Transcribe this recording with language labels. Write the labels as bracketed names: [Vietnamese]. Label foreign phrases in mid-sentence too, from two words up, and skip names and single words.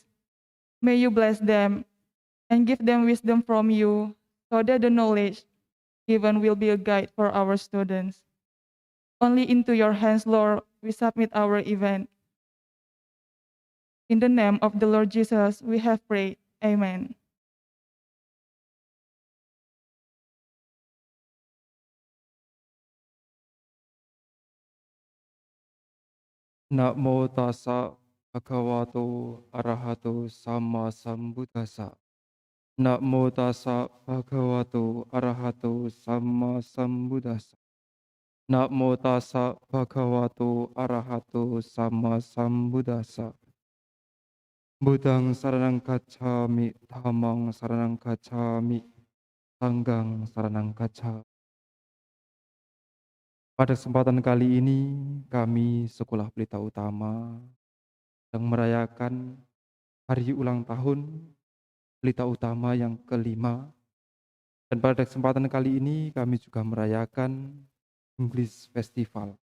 [English] May you bless them and give them wisdom from you, so that the knowledge given will be a guide for our students. Only into your hands, Lord, we submit our event. In the name of the Lord Jesus, we have prayed. Amen. [Pali] Namo tassa bhagavato arahato sama sambuddhassa. Namo tassa bhagavato arahato sama sambuddhassa. Namo tassa bhagavato arahato sama sambuddhassa. Buddhang saranang gacchami, dhammang saranang gacchami, sanghang saranang gacchami. [Indonesian] Pada kesempatan kali ini, kami Sekolah Pelita Utama sedang merayakan hari ulang tahun Pelita Utama yang kelima. Dan pada kesempatan kali ini, kami juga merayakan English Festival.